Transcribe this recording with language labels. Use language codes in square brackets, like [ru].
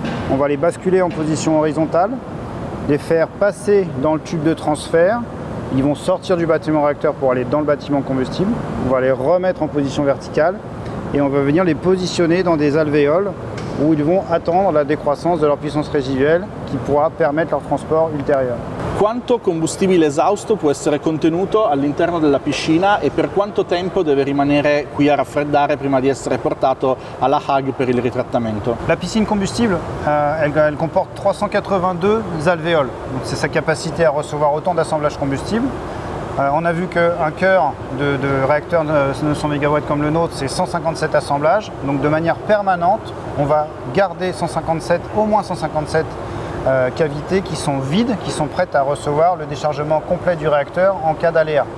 [fr] On va les basculer en position horizontale, les faire passer dans le tube de transfert. Ils vont sortir du bâtiment réacteur pour aller dans le bâtiment combustible. On va les remettre en position verticale et on va venir les positionner dans des alvéoles où ils vont attendre la décroissance de leur puissance résiduelle qui pourra permettre leur transport ultérieur. [it] Quanto combustibile esausto può essere contenuto all'interno della piscina e per quanto tempo deve rimanere qui a raffreddare prima di essere portato alla Hague per il ritrattamento? [fr] La piscine combustible, elle comporte 382 alvéoles. C'est sa capacité à recevoir autant d'assemblages combustibles. On a vu qu'un cœur de réacteur de 900 MW comme le nôtre, c'est 157 assemblages. Donc de manière permanente, on va garder au moins 157 cavités qui sont vides, qui sont prêtes à recevoir le déchargement complet du réacteur en cas d'aléa.